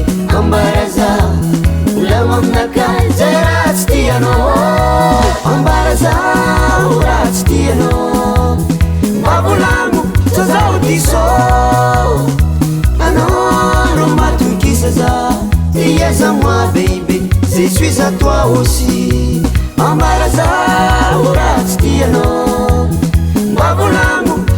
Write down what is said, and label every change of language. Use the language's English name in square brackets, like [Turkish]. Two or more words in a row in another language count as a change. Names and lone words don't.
[Malagasy] ambara zaho volagno aminakay zay raha tsy tianao ambara zaho raha tsy tianao mba volagno sa zaho diso anao no matokisa za tieza moi baby [French] je suis à toi aussi [Malagasy] ambara zaho raha tsy tianao mba volagno